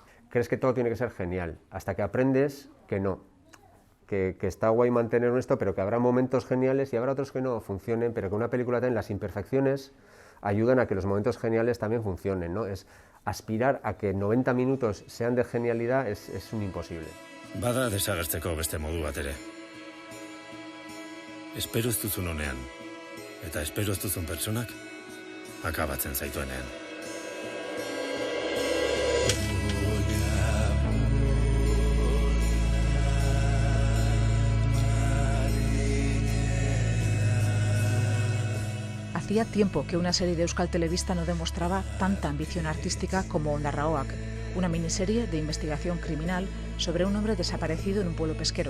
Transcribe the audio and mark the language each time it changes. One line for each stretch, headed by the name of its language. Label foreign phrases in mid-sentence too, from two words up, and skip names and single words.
Spanish: Crees que todo tiene que ser genial, hasta que aprendes que no, que está guay mantener esto, pero que habrá momentos geniales y habrá otros que no funcionen, pero que una película tiene las imperfecciones ayudan a que los momentos geniales también funcionen, ¿no? Es aspirar a que 90 minutos sean de genialidad es un imposible.
Basque: Bada desagertzeko beste modu bat ere. Espero ez duzun honean, eta espero ez duzun pertsonak akabatzen zaituenean.
Spanish: Hacía tiempo que una serie de Euskal Telebista no demostraba tanta ambición artística como Ondarraoak, una miniserie de investigación criminal sobre un hombre desaparecido en un pueblo pesquero.